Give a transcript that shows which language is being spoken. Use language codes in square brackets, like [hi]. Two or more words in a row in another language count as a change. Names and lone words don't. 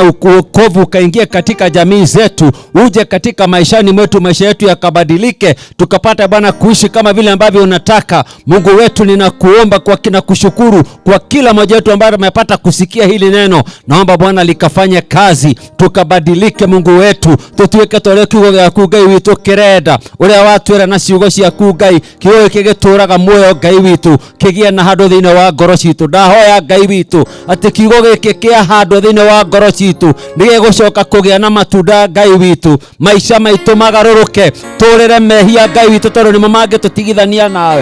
[sw] Wokovu ukaingia katika jamii zetu, uje katika maishani mwetu, maisha yetu yakabadilike, tukapata Bwana kuishi kama vile ambavyo unataka. Mungu wetu, ninakuomba kwa kina kushukuru kwa kila mmoja wetu ambaye amepata kusikia hili neno. Naomba Bwana likafanye kazi, tukabadilike Mungu wetu, [ki] tutuweke tole kiugo gyaku Ngai witu kirenda uria watwira na ciugo ciaku Ngai, kiugo kigituraga muoyo Ngai witu, kigia na handu thiini wa ngoro citu. Ndahoya Ngai witu ati kiugo giki kia handu thiini wa ngoro citu nigegucoka kugia na matunda Ngai witu, maisha maitu magaruruke, turire mehia Ngai witu, tondu nimo mangitutigithania nawe.